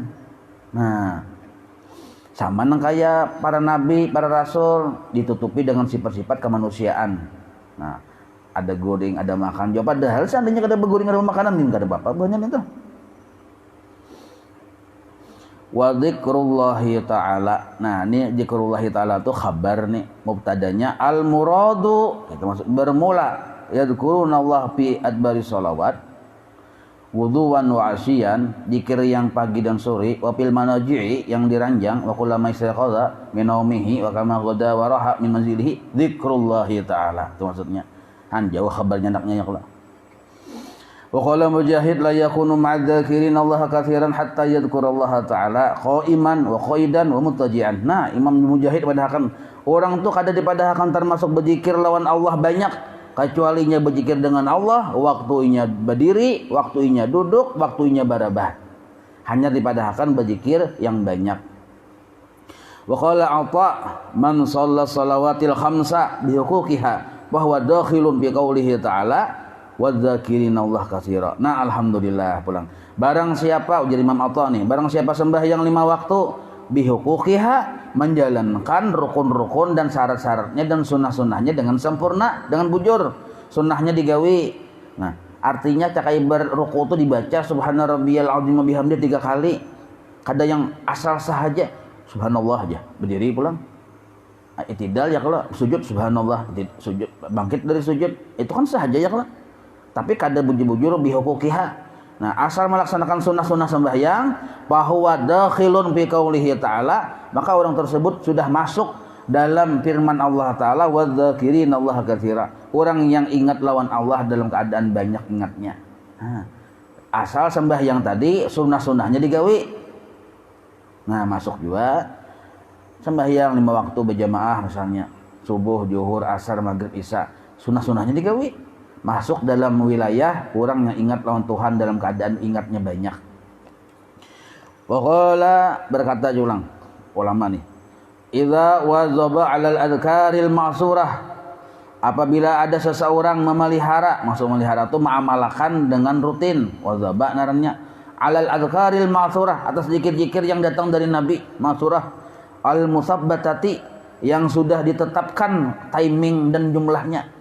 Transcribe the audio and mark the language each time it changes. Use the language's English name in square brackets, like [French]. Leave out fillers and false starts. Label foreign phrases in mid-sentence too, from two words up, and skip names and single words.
[Banjar] Nah, sama nang kayak para nabi, para rasul ditutupi dengan sifat-sifat kemanusiaan. Nah, ada goreng, ada makan. Jawab padahal seandainya kada begoreng ada makanan nih kada apa banyak itu. [Arabic] وذكر الله تعالى. [Banjar] Nah, ini [Arabic] ذكر الله تعالى [Banjar] itu khabar nih, mubtadanya [Arabic] المراد [Banjar] itu maksud bermula [Arabic] يذكرون الله في أدبار الصلوات غدوا وعشيا, [Banjar] zikir yang pagi dan sore, [Arabic] وفي المضاجع [Banjar] yang diranjang, [Arabic] وكلما استيقظ من نومه وكما غدا وراح من منزله ذكر الله تعالى. [Banjar] Itu maksudnya. Han jauh khabarnya anaknya ya kula. [Arabic] وقال مجاهد لا يكون من الذاكرين الله كثيرا حتى يذكر الله تعالى قائما وقاعدا ومضطجعا. [Banjar] Nah, Imam Mujahid padahkan orang tuh kada dipadahkan termasuk berzikir lawan Allah banyak kecualinya berzikir dengan Allah waktunya berdiri, waktunya duduk, waktunya barabat. Hanya dipadahkan berzikir yang banyak. [Arabic] وقال عطاء من صلى الصلوات الخمس بحقوقها وهو داخل في قوله تعالى والذاكرين الله كثيرا. [Banjar] Nah, alhamdulillah pulang. Barang siapa ujar Imam Atha nih, barang siapa sembahyang 5 waktu bihuquqiha menjalankan rukun-rukun dan syarat-syaratnya dan sunnah-sunnahnya dengan sempurna, dengan bujur. Sunnahnya digawi. Nah, artinya cakai berruku itu dibaca [Arabic] سبحان ربي العظيم بحمد [Banjar] 3 kali. Kada yang asal sahaja subhanallah aja, berdiri pulang. Itidal ya kalau sujud subhanallah, sujud bangkit dari sujud itu kan sahaja ya kalau. Tapi kada bujur-bujur bihuquqiha. Nah, asal melaksanakan sunnah-sunnah sembahyang bahwa [Arabic] داخل في قوله تعالى, [Banjar] maka orang tersebut sudah masuk dalam firman Allah Ta'ala [Arabic] والذاكرين الله كثيرا. [Banjar] Orang yang ingat lawan Allah dalam keadaan banyak ingatnya. Nah, asal sembahyang tadi sunnah-sunnahnya digawi. Nah, masuk juga sembahyang 5 waktu berjamaah misalnya subuh, zuhur, asar, maghrib, isya, sunnah-sunnahnya digawi. Masuk dalam wilayah orang yang ingat lawan Tuhan dalam keadaan ingatnya banyak. [Arabic] وقال [Banjar] berkata julang ulama nih, [Arabic] إذا واظب على الأذكار المأثورة, [Banjar] apabila ada seseorang memelihara, maksud memelihara itu mengamalkan dengan rutin, wazaba narannya [Arabic] على الأذكار المأثورة, [Banjar] atas zikir-zikir yang datang dari Nabi, [Arabic] المأثورة المثبتة [Banjar] yang sudah ditetapkan timing dan jumlahnya.